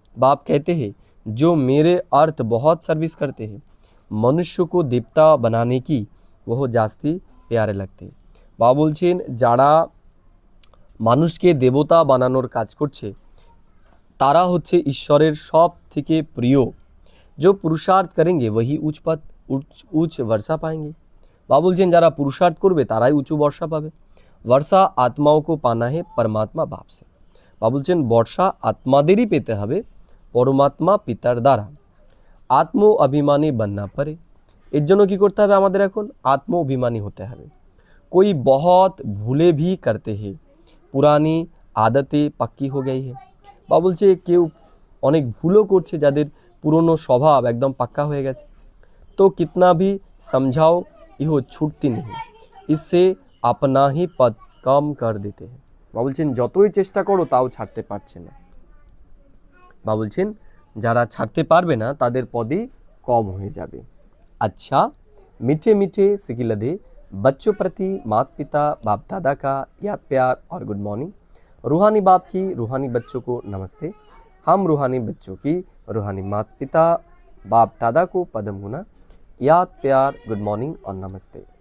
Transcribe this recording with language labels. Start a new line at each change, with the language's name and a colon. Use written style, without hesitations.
Hindi: बाप कहते हैं जो मेरे अर्थ बहुत सर्विस करते हैं, मनुष्य को देवता बनाने की वह जास्ती प्यारे लगते हैं।
Bangla: बाबा বলছেন যারা মানুষকে দেবতা বানানোর কাজ করছে তারা হচ্ছে ঈশ্বরের সব থেকে প্রিয়।
Hindi: जो पुरुषार्थ करेंगे वही उच्च पद उच्च वर्षा पाएंगे।
Bangla: बाबा বলছেন যারা পুরুষার্থ করবে তারাই উঁচু বর্ষা পাবে।
Hindi: वर्षा आत्माओं को पाना है परमात्मा बाप से।
Bangla: बाबा বলছেন বর্ষা আত্মাদেরই পেতে হবে পরমাত্মা পিতার দ্বারা। আত্ম অভিমানী
Hindi: बनना पड़े,
Bangla: এর জন্য কি করতে হবে? আমাদের এখন আত্ম অভিমানী হতে হবে।
Hindi: कोई बहुत भूले भी करते हैं, पुरानी आदतें पक्की हो गई है।
Bangla: বাবা বলছে কেউ অনেক ভুলও করছে যাদের পুরনো স্বভাব একদম পাক্কা হয়ে গেছে।
Hindi: तो कितना भी समझाओ यह छूटती नहीं, इससे अपना ही पद कम कर देते हैं।
Bangla: বাবা বলছেন যতই চেষ্টা করো তাও ছাড়তে পারছে না। বাবা বলছেন যারা ছাড়তে পারবে না তাদের পদই কম হয়ে যাবে।
Hindi: अच्छा मीठे मीठे सिकिलधे बच्चों प्रति माता पिता बाप दादा का याद प्यार और गुड मॉर्निंग। रूहानी बाप की रूहानी बच्चों को नमस्ते। हम रूहानी बच्चों की रूहानी माता पिता बाप दादा को पदम होना याद प्यार गुड मॉर्निंग और नमस्ते।